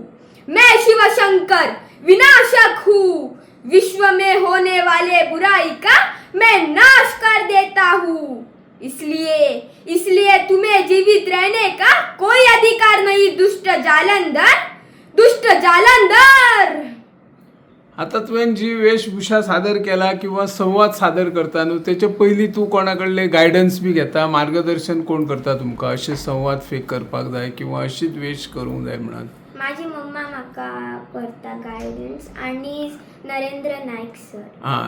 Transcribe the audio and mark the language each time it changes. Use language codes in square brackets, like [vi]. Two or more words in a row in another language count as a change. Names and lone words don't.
[hi] मैं शिव शंकर विनाशक हूँ. विश्व में होने वाले बुराई का मैं नाश कर देता हूँ. इसलिए तुम्हें जीवित रहने का कोई अधिकार नहीं दुष्ट जालंधर, दुष्ट जालंधर. [kok] आता तुवें जी वेशभूषा सादर केला किंवा संवाद सादर करता न्हू तेचे पयलीं तूं कोणा कडले गायडन्स बी घेता, मार्गदर्शन कोण करता तुमकां अशें संवाद फेक करपाक जाय किंवा अशीच वेश करूंक जाय म्हणून? माझी मम्मा म्हाका करता गायडन्स आणि नरेंद्र नाईक सर.